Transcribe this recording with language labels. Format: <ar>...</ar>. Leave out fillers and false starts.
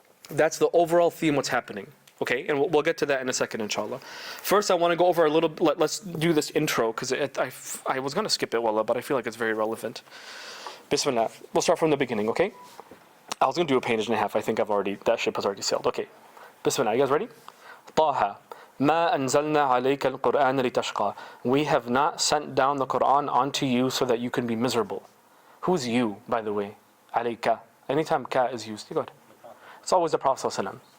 <en>That's the overall theme, what's happening. Okay, and we'll get to that in a second, inshallah. First, I want to go over a little, let's do this intro, because I was going to skip it, wallah, but I feel like it's very relevant. Bismillah. We'll start from the beginning, okay? I was going to do a page and a half. I think that ship has already sailed. Okay. Bismillah. You guys ready? Taha.</en> <ar>ما أنزلنا عليك القرآن لتشقى.</ar> <en>We have not sent down the Quran onto you so that you can be miserable. Who's you, by the way? عليك. Anytime ka is used, you go ahead. It's always the Prophet ﷺ.</en>